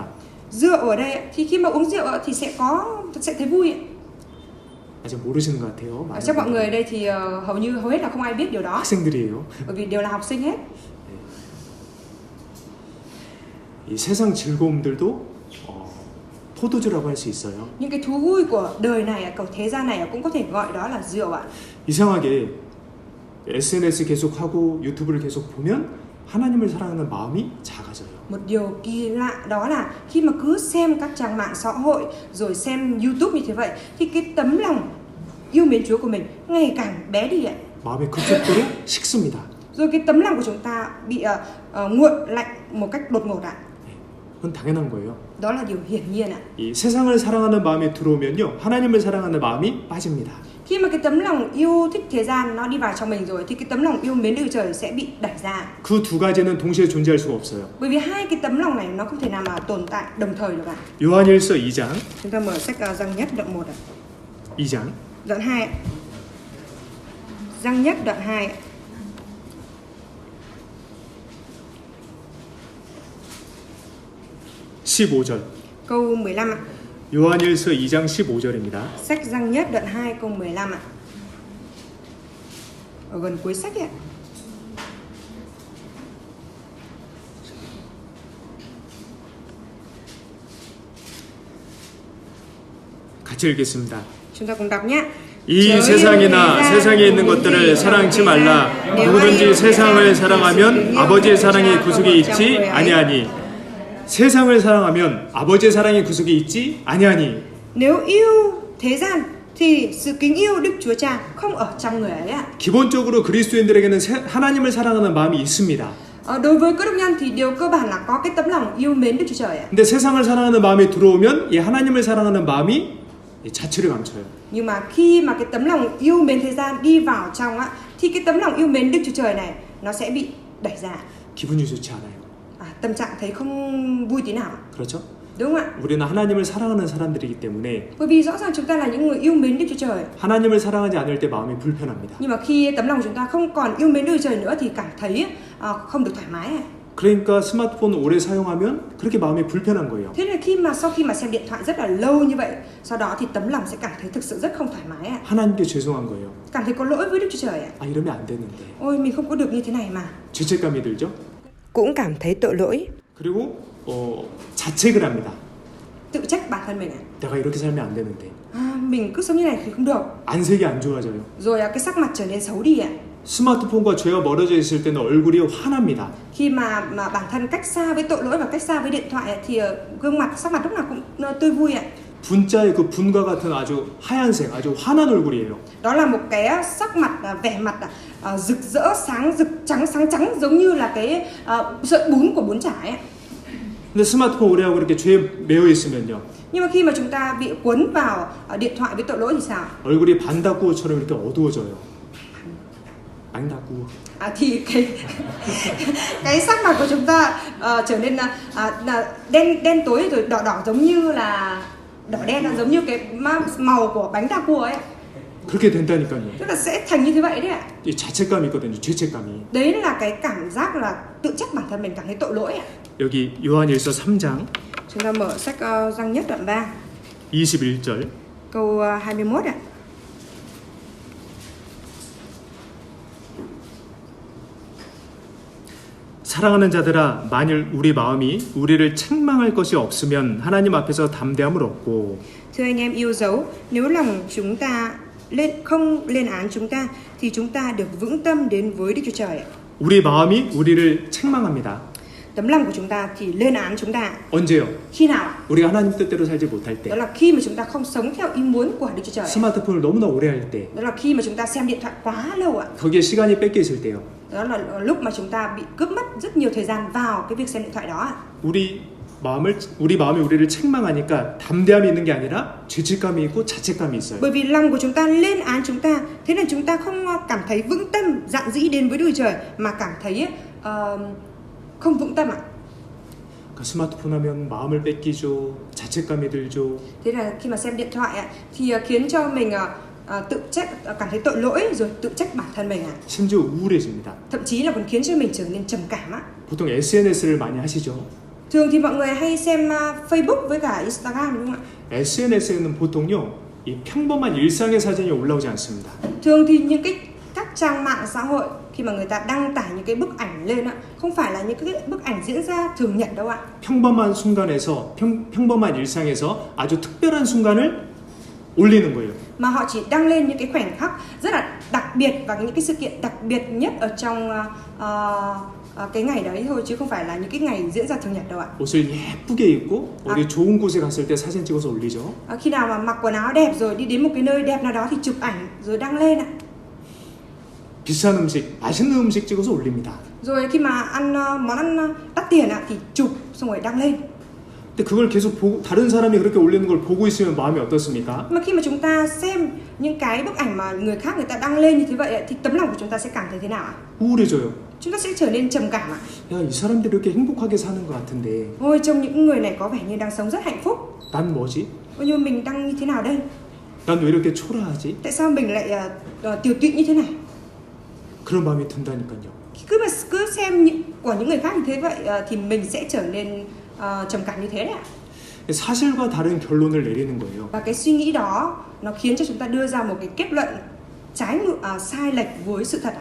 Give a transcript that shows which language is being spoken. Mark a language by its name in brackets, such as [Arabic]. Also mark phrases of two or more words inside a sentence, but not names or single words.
[Vietnamese] Rượu ở đây ạ, thì khi mà uống rượu ạ, thì sẽ thấy vui ạ. [Korean] 아직 모르시는 것 같아요. [Vietnamese] Chắc mọi người ở đây thì hầu hết là không ai biết điều đó, [Korean] 학생들이에요. [Vietnamese] bởi vì đều là học sinh hết. [Korean] 이 세상 즐거움들도 포도주라고 할 수 있어요. [Vietnamese] Những cái thú vui của đời này ạ, của thế gian này ạ, cũng có thể gọi đó là rượu ạ. [Korean] 이상하게 SNS 계속하고 유튜브를 계속 보면 하나님을 사랑하는 마음이 작아져요. [Vietnamese] Một điều kỳ lạ đó là khi mà cứ xem các trang mạng xã hội rồi xem YouTube như thế vậy thì cái tấm lòng yêu mến Chúa của mình ngày càng bé đi ạ. [Korean] 마음의 급속도로 식습니다. [Vietnamese] Rồi cái tấm lòng của chúng ta bị nguội lạnh một cách đột ngột ạ. [Korean] 그건 당연한 거예요. [Vietnamese] Đó là điều hiển nhiên ạ. [Korean] 이 세상을 사랑하는 마음이 들어오면요, 하나님을 사랑하는 마음이 빠집니다. [Vietnamese] Khi mà cái tấm lòng yêu thích thế gian nó đi vào trong mình rồi thì cái tấm lòng yêu mến Đức Trời sẽ bị đẩy ra. [Korean] 그 두 가지는 동시에 존재할 수가 없어요. [Vietnamese] Bởi vì hai cái tấm lòng này nó không thể nào mà tồn tại đồng thời được ạ. [Korean] 요한일서 2장, [Vietnamese] Chúng ta mở sách Giăng Nhất đoạn 1 ạ. [Korean] 2장 [Vietnamese] Đoạn 2 ạ. Giăng Nhất đoạn 2 ạ. [Korean] (15절) [Vietnamese] Câu 15 ạ. [Korean] 요한일서 2장 15절입니다. [Vietnamese] Sách Giăng Nhất đoạn 2 câu 15 ạ. Ở gần cuối sách ạ. [Korean] 같이 읽겠습니다. [Vietnamese] Chúng ta cùng đọc nhé. [Korean] 이 세상이나 세상에 있는 것들을 사랑치 말라. 누구든지 세상을 사랑하면 아버지의 사랑이 구속이 있지 아니하니. 세상을 사랑하면 아버지의 사랑이 구속이 있지 아니하니. [Vietnamese] Nếu yêu thế gian thì sự kính yêu Đức Chúa Cha không ở trong người ấy ạ. [Korean] 기본적으로 그리스도인들에게는 하나님을 사랑하는 마음이 있습니다. [Vietnamese] Đối với cơ đốc nhân thì điều cơ bản là có cái tấm lòng yêu mến Đức Chúa Trời ạ. [Korean] 근데 세상을 사랑하는 마음이 들어오면 이 하나님을 사랑하는 마음이 이 자취를 감춰요. [Vietnamese] Nhưng mà khi mà cái tấm lòng yêu mến thế gian đi vào trong á, thì cái tấm lòng yêu mến Đức Chúa Trời này nó sẽ bị đẩy ra. [Korean] 기분이 좋지 않아요. [Vietnamese] Tâm trạng thấy không vui tí nào. [Korean] 그렇죠? [Vietnamese] Đúng không ạ? [Korean] 우리는 하나님을 사랑하는 사람들이기 때문에 [Vietnamese] Bởi vì rõ ràng chúng ta là những người yêu mến Đức Chúa Trời. [Korean] 하나님을 사랑하지 않을 때 마음이 불편합니다. [Vietnamese] Nhưng mà khi tấm lòng chúng ta không còn yêu mến Đức Chúa Trời nữa thì cảm thấy không được thoải mái. [Korean] 그러니까 스마트폰 오래 사용하면 그렇게 마음이 불편한 거예요. [Vietnamese] Thế nên sau khi mà xem điện thoại rất là lâu như vậy, sau đó thì tấm lòng sẽ cảm thấy thực sự rất không thoải mái. [Korean] 하나님께 죄송한 거예요. [Vietnamese] Cảm thấy có lỗi với Đức Chúa Trời. [Korean] 아 이러면 안 되는데. [Vietnamese] Ôi mình không có được như thế này mà. [Korean] 죄책감이 들죠. [Vietnamese] Cũng cảm thấy tội lỗi. [Korean] 그리고 자책을 합니다. [Vietnamese] Tự trách bản thân mình. [Korean] 내가 이렇게 살면 안 되는데. [Vietnamese] Mình cứ sống như này thì không được. [Korean] 안색이 안 좋아져요. [Vietnamese] Rồi cái sắc mặt trở nên xấu đi ạ. [Korean] 스마트폰과 죄와 멀어져 있을 때는 얼굴이 환합니다. [Vietnamese] Khi mà bản thân cách xa với tội lỗi và cách xa với điện thoại thì gương mặt, sắc mặt lúc nào cũng tươi vui ạ. [Korean] 분자의 그 분과 같은 아주 하얀색, 아주 환한 얼굴이에요. [Vietnamese] Đó là một cái sắc mặt, vẻ mặt rực rỡ, sáng trắng giống như là cái sợi bún của bún chả ấy. [Korean] 근데 스마트폰 오래 하고 이렇게 죄에 매여 있으면요. [Vietnamese] Nhưng mà khi mà chúng ta bị cuốn vào điện thoại với tội lỗi thì sao? [Korean] 얼굴이 반다꾸어처럼 이렇게 어두워져요. 반다꾸어. [Vietnamese] Thì cái sắc mặt của chúng ta trở nên đen tối rồi đỏ giống như là đỏ đen, giống như cái màu của bánh đa cua ấy. [Korean] 그렇게 된다니까요. [Vietnamese] Tức là sẽ thành như thế vậy đấy ạ. [Korean] 이 자책감이 있거든요. 죄책감이. [Vietnamese] Đấy là cái cảm giác là tự trách bản thân mình, cảm thấy tội lỗi ạ. [Korean] 여기 요한일서 3장 [Vietnamese] Chúng ta mở sách Giăng nhất đoạn 3 [Korean] 21절. [Vietnamese] câu 21 ạ. [Korean] 사랑하는 자들아, 만일 우리 마음이 우리를 책망할 것이 없으면 하나님 앞에서 담대함을 얻고. [Vietnamese] Thưa anh em yêu dấu, nếu lòng chúng ta không lên án chúng ta thì chúng ta được vững tâm đến với Đức Chúa Trời. [Korean] 우리 마음이 우리를 책망합니다. [Vietnamese] Tấm lòng của chúng ta thì lên án chúng ta. [Korean] 언제요? [Vietnamese] Khi nào? [Korean] 우리가 하나님 뜻대로 살지 못할 때. [Vietnamese] Đó là khi mà chúng ta không sống theo ý muốn của Đức Chúa Trời. [Korean] 스마트폰을 너무나 오래 할 때. [Vietnamese] Đó là khi mà chúng ta xem điện thoại quá lâu ạ. [Korean] 거기에 시간이 뺏겨 있을 때요. [Vietnamese] Đó là lúc mà chúng ta bị cướp mất rất nhiều thời gian vào cái việc xem điện thoại đó ạ. [Korean] 우리 마음이 우리를 책망하니까 담대함이 있는 게 아니라 죄책감이 있고 자책감이 있어요. [Vietnamese] Bởi vì lòng của chúng ta lên án chúng ta, thế nên chúng ta không cảm thấy vững tâm, dạn dĩ đến với Đức Chúa Trời mà cảm thấy không vững tâm ạ. [Korean] 그러니까 스마트폰 하면 마음을 뺏기죠. 자책감이 들죠. [Vietnamese] Thế là khi mà xem điện thoại ạ thì khiến cho mình tự trách, cảm thấy tội lỗi rồi tự trách bản thân mình ạ. [Korean] 심지어 우울해집니다. [Vietnamese] Thậm chí là còn khiến cho mình trở nên trầm cảm á. [Korean] 보통 SNS를 많이 하시죠. [Vietnamese] Thường thì mọi người hay xem Facebook với cả Instagram đúng không ạ? [Korean] SNS에는 보통요, 이 평범한 일상의 사진이 올라오지 않습니다. [Vietnamese] Thường thì những các trang mạng xã hội khi mà người ta đăng tải những cái bức ảnh lên á, không phải là những cái bức ảnh diễn ra thường nhật đâu ạ. [Korean] 평범한 순간에서 평범한 일상에서 아주 특별한 순간을 올리는 거예요. [Vietnamese] Mà họ chỉ đăng lên những cái khoảnh khắc rất là đặc biệt và những cái sự kiện đặc biệt nhất ở trong cái ngày đấy thôi, chứ không phải là những cái ngày diễn ra thường nhật đâu ạ. [Korean] 옷을 예쁘게 입고 어디 좋은 곳에 갔을 때 사진 찍어서 올리죠. [Vietnamese] Khi nào mà mặc quần áo đẹp rồi đi đến một cái nơi đẹp nào đó thì chụp ảnh rồi đăng lên ạ. [Korean] 비싼 음식, 맛있는 음식 찍어서 올립니다. [Vietnamese] Rồi khi mà ăn món ăn đắt tiền ạ thì chụp xong rồi đăng lên. [Korean] 근데 그걸 계속 보고 다른 사람이 그렇게 올리는 걸 보고 있으면 마음이 어떻습니까? [Vietnamese] Mà khi mà chúng ta xem những cái bức ảnh mà người khác người ta đăng lên như thế vậy thì tấm lòng của chúng ta sẽ cảm thấy thế nào ạ? [Korean] 우울해져요. [Vietnamese] Chúng ta sẽ trở nên trầm cảm ạ. [Korean] 야, 이 사람들이 이렇게 행복하게 사는 것 같은데 [Vietnamese] Ôi, trông những người này có vẻ như đang sống rất hạnh phúc. [Korean] 난 뭐지? [Vietnamese] Ôi, nhưng mình đang như thế nào đây? [Korean] 난 왜 이렇게 초라하지? [Vietnamese] Tại sao mình lại tiều tụy như thế này? [Korean] 그런 마음이 든다니까요. [Vietnamese] Cứ xem của những người khác như thế vậy thì mình sẽ trở nên trầm cảm như thế đấy ạ. [Korean] 사실과 다른 결론을 내리는 거예요. [Vietnamese] Và cái suy nghĩ đó nó khiến cho chúng ta đưa ra một cái kết luận sai lệch với sự thật ạ.